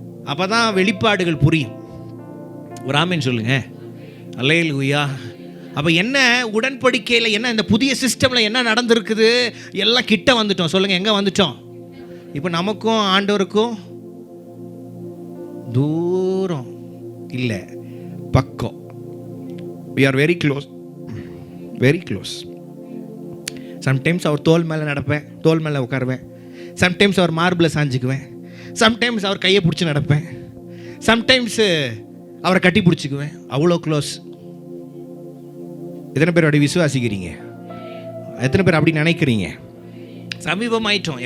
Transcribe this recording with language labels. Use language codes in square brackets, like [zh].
[ta] அப்போ தான் வெளிப்பாடுகள் புரியும். ஒரு ஆமேன் சொல்லுங்க. அல்லேலூயா. அப்போ என்ன உடன்படிக்கையில் என்ன, இந்த புதிய சிஸ்டமில் என்ன நடந்திருக்குது, எல்லாம் கிட்ட வந்துட்டோம். சொல்லுங்கள், எங்கே வந்துட்டோம்? இப்போ நமக்கும் ஆண்டவருக்கும் தூரம் இல்லை, பக்கம். [en] we are very close, very close. [ta] Sometimes அவர் தோல் மேலே நடப்பேன், தோல் மேலே உட்காருவேன். சம்டைம்ஸ் அவர் மார்பில் சாஞ்சிக்குவேன். சம்டைம்ஸ் அவர் கையை பிடிச்சி நடப்பேன். சம்டைம்ஸு அவரை கட்டி பிடிச்சிக்குவேன். அவ்வளோ க்ளோஸ். எத்தனை பேர் அப்படி விசுவாசிக்கிறீங்க? எத்தனை பேர் அப்படி நினைக்கிறீங்க? சமீபமாயிட்டோம்.